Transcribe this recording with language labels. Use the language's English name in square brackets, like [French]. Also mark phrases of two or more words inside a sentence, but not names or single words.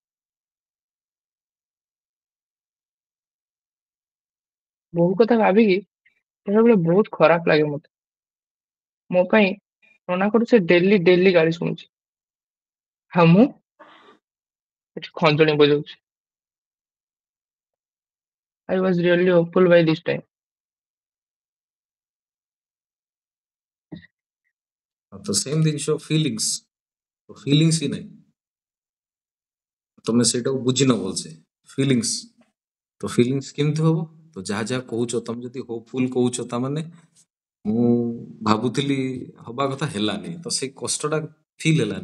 [Odia] ବୋଉ କଥା ଭାବିକି ବେଳେବେଳେ ବହୁତ ଖରାପ ଲାଗେ ମତେ। ମୋ ପାଇଁ ମନା କରୁଛି, ଡେଲି ଡେଲି ଗାଳି ଶୁଣୁଛି, ଆଉ ମୁଁ ଏଠି ଖଞ୍ଜଣି ବଜାଉଛି। [English] I was really hopeful by this time. [Odia] ତ ସେମ୍ ଜିନିଷ ଫିଲିଙ୍ଗସ୍ ହିଁ ନାହିଁ, ତମେ ସେଇଟାକୁ ବୁଝିନ ଭଲସେ। ଫିଲିଙ୍ଗସ୍ ତ ଫିଲିଙ୍ଗସ୍ କେମିତି ହବ? ତ ଯାହା ଯାହା କହୁଛ, ତମେ ଯଦି ହୋପଫୁଲ କହୁଛ ତାମାନେ ମୁଁ ଭାବୁଥିଲି ହବା କଥା ହେଲାନି, ତ ସେଇ କଷ୍ଟଟା ଫିଲ୍ ହେଲାନି।